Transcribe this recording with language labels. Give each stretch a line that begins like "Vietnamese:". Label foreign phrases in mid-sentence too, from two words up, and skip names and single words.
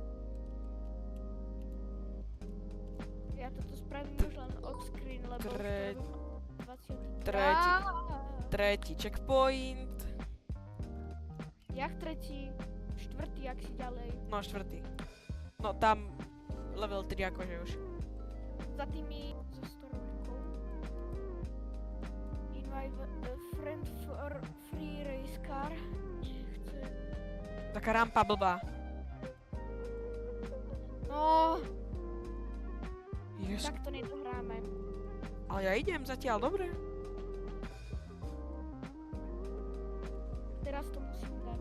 Slovak: Ja toto spravím už len off-screen, lebo už to Tre- robím 20. Tretí checkpoint. Jak tretí? Štvrtý, ak si ďalej. No, 4. No, tam level 3 akože už. Za tými zo stormkou.
English: Invite a friend for free race car.
Slovak: Nechcem. Taká rampa blbá. No,
English: Yes.
Slovak: tak to nedohráme. Ale ja idem zatiaľ, dobre. Teraz to musím dať.